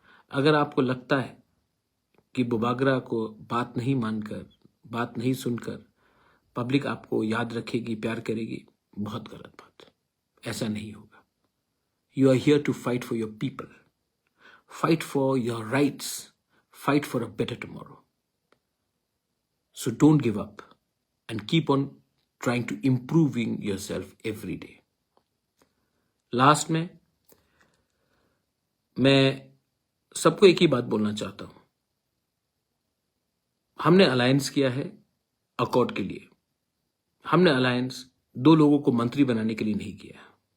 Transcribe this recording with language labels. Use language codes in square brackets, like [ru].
[hi] अगर आपको लगता है कि बुबागरा को बात नहीं मानकर, बात नहीं सुनकर पब्लिक आपको याद रखेगी, प्यार करेगी, बहुत गलत बात, ऐसा नहीं होगा। [en] You are here to fight for your people, fight for your rights, fight for a better tomorrow. So don't give up and keep on trying to improving yourself every day. [hi] Last में मैं सबको एक ही बात बोलना चाहता हूं. हमने alliance किया है अकॉर्ड के लिए. हमने अलायंस 2 लोगों को मंत्री बनाने के लिए नहीं किया.